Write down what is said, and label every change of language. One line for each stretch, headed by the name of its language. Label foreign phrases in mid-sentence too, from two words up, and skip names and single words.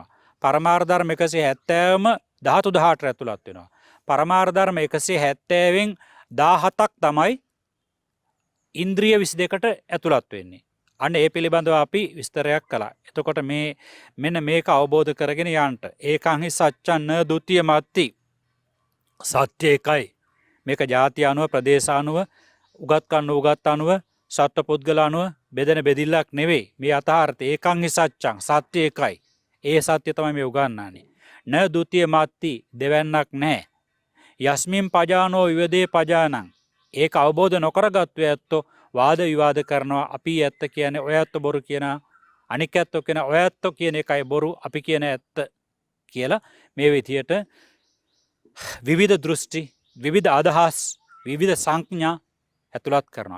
Sinhala: පරමාර්ථ ධර්ම 170ම ධාතු 18ට ඇතුළත් වෙනවා. පරමාර්ථ ධර්ම 170න් 17ක් තමයි ඉන්ද්‍රිය 22ට ඇතුළත් වෙන්නේ. අන්න ඒ පිළිබඳව අපි විස්තරයක් කළා. එතකොට මෙන්න මේක අවබෝධ කරගෙන යන්න.
Pali: ඒකං හි සච්ඡන් න ဒ ුතිය මත්ති.
Sinhala: සත්‍ය එකයි. මේක ಜಾති අනුව ප්‍රදේශ අනුව උගත් අනුව සත්ව පුද්ගල අනුව බෙදෙන බෙදිල්ලක් නෙවෙයි. මේ යථාර්ථය
Pali: ඒකං හි සච්ඡං
Sinhala: සත්‍ය එකයි. ඒ සත්‍ය තමයි මේ උගන්වන්නේ.
Pali: න ဒ ුතිය මත්ති
Sinhala: දෙවන්නක් නැහැ.
Pali: යස්මින් පජානෝ විවදේ පජානං.
Sinhala: ඒක අවබෝධ නොකරගත්තු ඇත්තෝ වාද විවාද කරනවා. අපි ඇත්ත කියන්නේ ඔය ඇත්ත බොරු කියන අනික් ඇත්තෝ කියන ඔය ඇත්තෝ කියන එකයි බොරු අපි කියන ඇත්ත කියලා මේ විදියට විවිධ දෘෂ්ටි විවිධ අදහස් විවිධ සංඥා ඇතුළත් කරනවා.